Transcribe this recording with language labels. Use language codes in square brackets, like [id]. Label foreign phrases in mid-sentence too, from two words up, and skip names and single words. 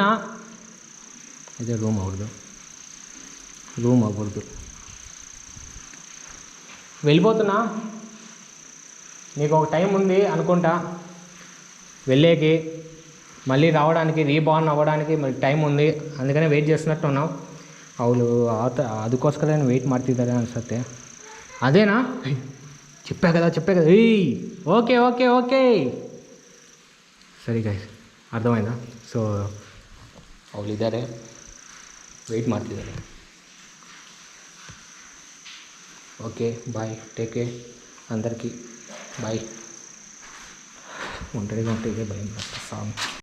[te] అదే రూమ్ అవ్వదు, వెళ్ళిపోతున్నా. నీకు ఒక టైం ఉంది అనుకుంటా వెళ్ళేకి, మళ్ళీ రావడానికి, రీబార్న్ అవ్వడానికి మరి టైం ఉంది, అందుకనే వెయిట్ చేస్తున్నట్టున్నావు. [kn] ಅವಳು ಅದಕ್ಕೋಸ್ಕರ ವೆಯ್ಟ್ ಮಾಡ್ತಿದ್ದಾರೆ ಅನಿಸುತ್ತೆ. ಅದೇನಾ? [te] చెప్పా కదా. ఓకే సరే గైస్, అర్థమైందా? [kn] సో ಅವಳು ಇದ್ದಾರೆ, ವೆಯ್ಟ್ ಮಾಡ್ತಿದ್ದಾರೆ. [en] okay bye, take care [te] అందరికీ, బాయ్. ఒంటరిగా ఉంటే ఇదే భయం [en] first song.